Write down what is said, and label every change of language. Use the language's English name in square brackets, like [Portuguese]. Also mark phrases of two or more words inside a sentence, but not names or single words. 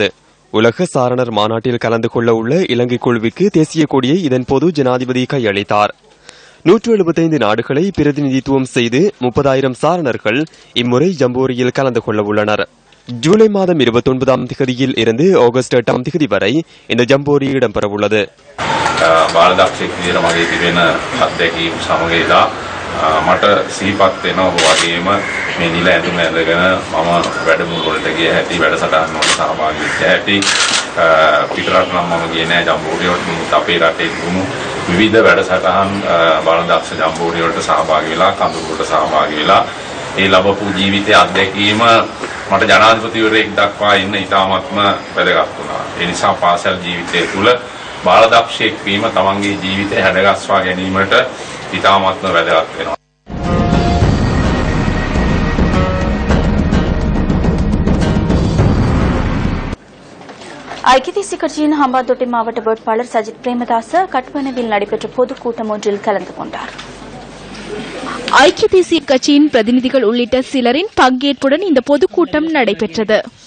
[Tamil] உலக சாரணர் மாநாட்டில் கலந்து கொள்ள உள்ள இலங்கை குழுவிற்கு தேசிய கொடியை இதன்போது ஜனாதிபதி கையளித்தார். 175 நாடுகளை பிரதிநிதித்துவம் செய்து 30,000 சாரணர்கள் இம்முறை ஜம்போரியில் கலந்து கொள்ள உள்ளனர். ஜூலை மாதம் 29ஆம் தேதியில் இருந்து ஆகஸ்ட் 8ஆம் தேதி வரை இந்த ஜம்போரி இடம்பெறவுள்ளது. [Sinhala] මට සිහිපත් වෙනවා ඔබ වගේම මේ නිල ඇඳුම ඇඳගෙන මම වැඩමුළු වලට ගිය හැටි වැඩසටහන් වලට සහභාගී වෙච්ච හැටි පිටරට නම් මම ගියේ නෑ ජම්බෝරිය වලට අපේ රටේ වුණු විවිධ වැඩසටහන් බලදක්ෂ ජම්බෝරිය වලට සහභාගී වෙලා කඳුළු වලට සහභාගී වෙලා ඒ ලැබපු ජීවිතයේ අත්දැකීම මට ජනාධිපතිවරයෙක් දක්වා ඉන්න ඉතාමත්ම වැදගත් වුණා. ඒ නිසා පාසල් ජීවිතය තුළ බලදක්ෂයෙක් වීම තමන්ගේ ජීවිතය හැඩගස්වා ගැනීමට ඉතාමත්ම වැදගත් වෙනවා. [Tamil] ஐக்கிய தேசிய கட்சியின் ஹம்பாந்தோட்டை மாவட்ட வேட்பாளர் சஜித் பிரேமதாச கட்பனவில் நடைபெற்ற பொதுக்கூட்டம் ஒன்றில் கலந்து கொண்டார். ஐக்கிய தேசிய கட்சியின் பிரதிநிதிகள் உள்ளிட்ட சிலரின் பங்கேற்புடன் இந்த பொதுக்கூட்டம் நடைபெற்றது.